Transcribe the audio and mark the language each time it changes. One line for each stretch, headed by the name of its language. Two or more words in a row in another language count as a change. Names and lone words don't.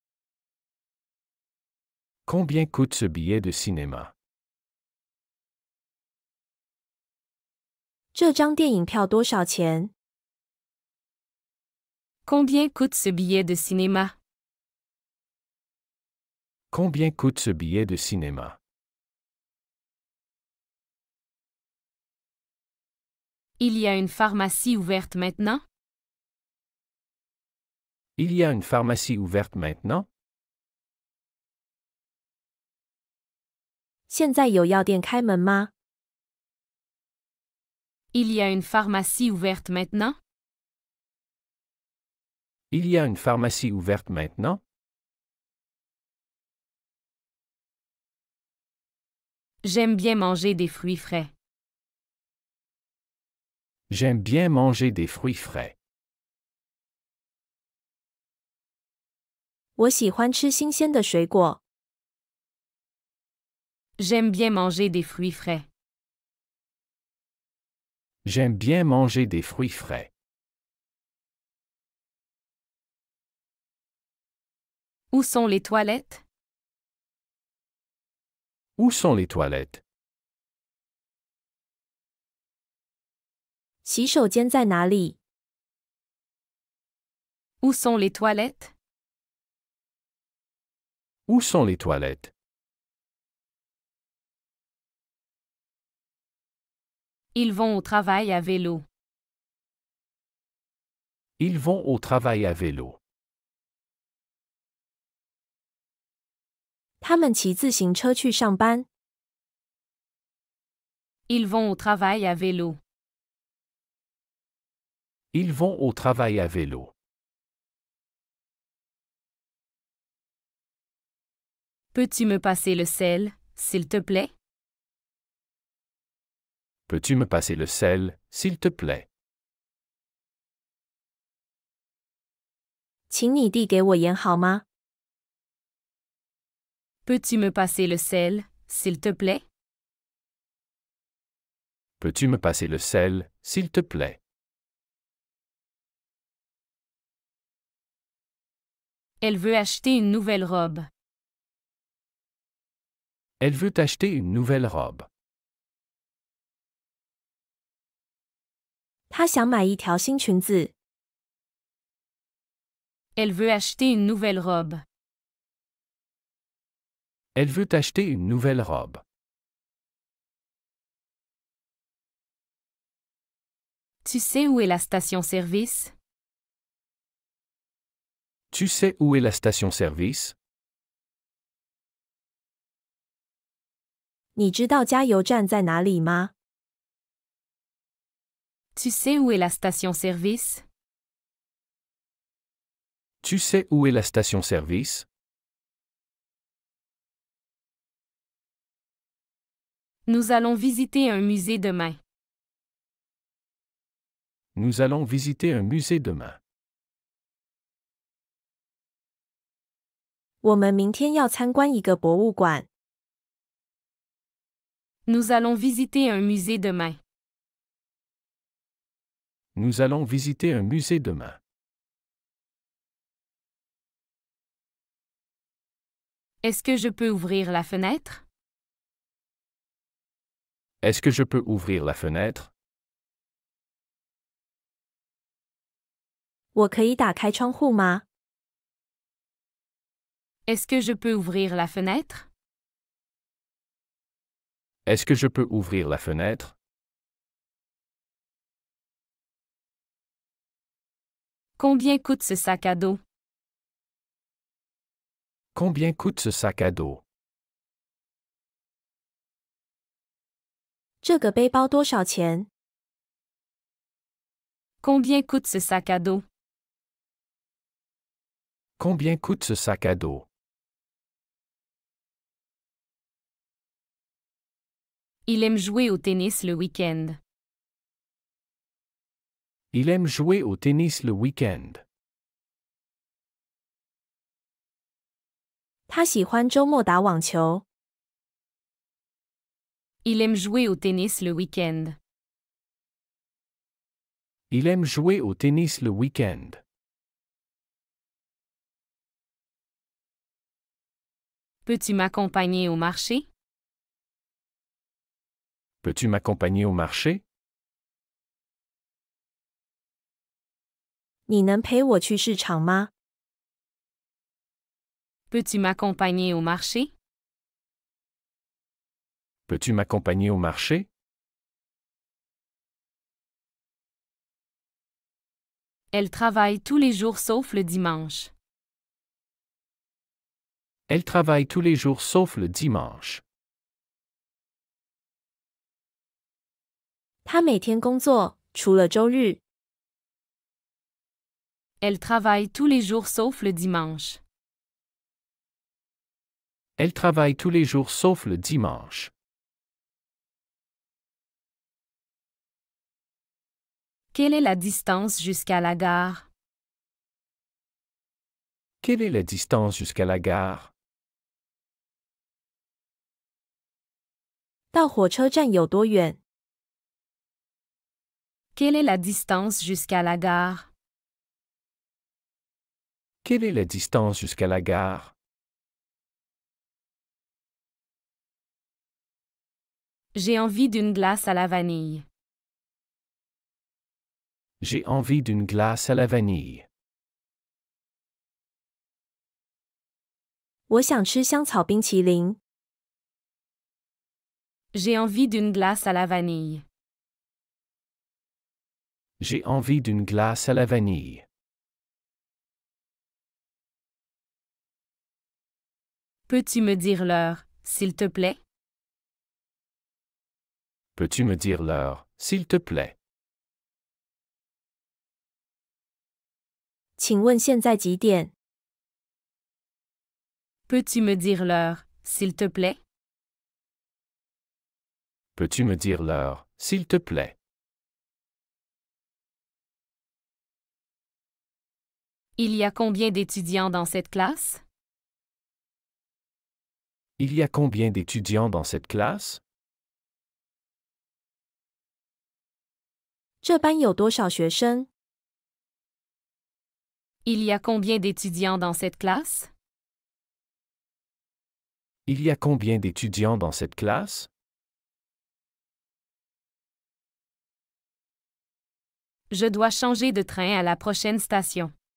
French: Combien coûte ce billet de cinéma?
Chinese: 这张电影票多少钱？
French: Combien coûte ce billet de cinéma? Combien coûte ce billet de cinéma? Il y a une pharmacie ouverte maintenant? Il y a une pharmacie ouverte maintenant?
Chinese: 现在有药店开门吗？
French: Il y a une pharmacie ouverte maintenant? Il y a une pharmacie ouverte maintenant? J'aime bien manger des fruits frais. J'aime bien manger des fruits frais.
Chinese: 我喜欢吃新鲜的水果。
French: J'aime bien manger des fruits frais. J'aime bien manger des fruits frais. Où sont les toilettes? Où sont les toilettes?
Chinese: 洗手间在哪里？
French: Où sont les toilettes? Où sont les toilettes? Ils vont au travail à vélo. Ils vont au travail à vélo.
Chinese: 他们骑自行车去上班。
French: Ils vont au travail à vélo. Ils vont au travail à vélo. Peux-tu me passer le sel, s'il te plaît? Peux-tu me passer le sel, s'il te plaît?
Chinese: 请你递给我盐好吗？
French: Peux-tu me passer le sel, s'il te plaît? Peux-tu me passer le sel, s'il te plaît? Elle veut acheter une nouvelle robe. Elle veut acheter une nouvelle robe.
Chinese: 她想买一条新裙子。
French: Elle veut acheter une nouvelle robe. Elle veut acheter une nouvelle robe. Tu sais où est la station-service? Tu sais où est la station-service?
Chinese: 你知道加油站在哪里吗？
French: Tu sais où est la station-service? Tu sais où est la station-service? Nous allons visiter un musée demain. Nous allons visiter un musée demain.
Chinese: 我们明天要参观一个博物馆。
French: Nous allons visiter un musée demain. Nous allons visiter un musée demain. Est-ce que je peux ouvrir la fenêtre? Est-ce que je peux ouvrir la fenêtre?
Chinese: 我可以打开窗户吗？
French: Est-ce que je peux ouvrir la fenêtre? Est-ce que je peux ouvrir la fenêtre? Combien coûte ce sac à dos? Combien coûte ce sac à dos?
Chinese: 这个背包多少钱？
French: Combien coûte ce sac à dos? Combien coûte ce sac à dos? Il aime jouer au tennis le week-end. Il aime jouer au tennis le week-end.
Chinese: 他喜欢周末打网球。
French: Il aime jouer au tennis le week-end. Il aime jouer au tennis le week-end. Peux-tu m'accompagner au marché? Peux-tu m'accompagner au marché?
Chinese: 你能陪我去市场吗？
French: Peux-tu m'accompagner au marché? Peux-tu m'accompagner au marché? Elle travaille tous les jours sauf le dimanche. Elle travaille tous les jours sauf le dimanche.
Chinese: 他每天工作，除了周日。
French: Elle travaille tous les jours sauf le dimanche. Elle travaille tous les jours sauf le dimanche. Quelle est la distance jusqu'à la gare? Quelle est la distance jusqu'à la gare?
Chinese: 到火车站有多远？
French: Quelle est la distance jusqu'à la gare? Quelle est la distance jusqu'à la gare? J'ai envie d'une glace à la vanille. J'ai envie d'une glace à la vanille.
Chinese: 我想吃香草冰淇淋。
French: J'ai envie d'une glace à la vanille. J'ai envie d'une glace à la vanille. Peux-tu me dire l'heure, s'il te plaît? Peux-tu me dire l'heure, s'il te plaît?
Chinese: 请问现在几点？
French: Peux-tu me dire l'heure, s'il te plaît? Peux-tu me dire l'heure, s'il te plaît? Il y a combien d'étudiants dans cette classe? Il y a combien d'étudiants dans cette classe?
Chinese: 这班有多少学生？
French: Il y a combien d'étudiants dans cette classe? Il y a combien d'étudiants dans cette classe? Je dois changer de train à la prochaine station.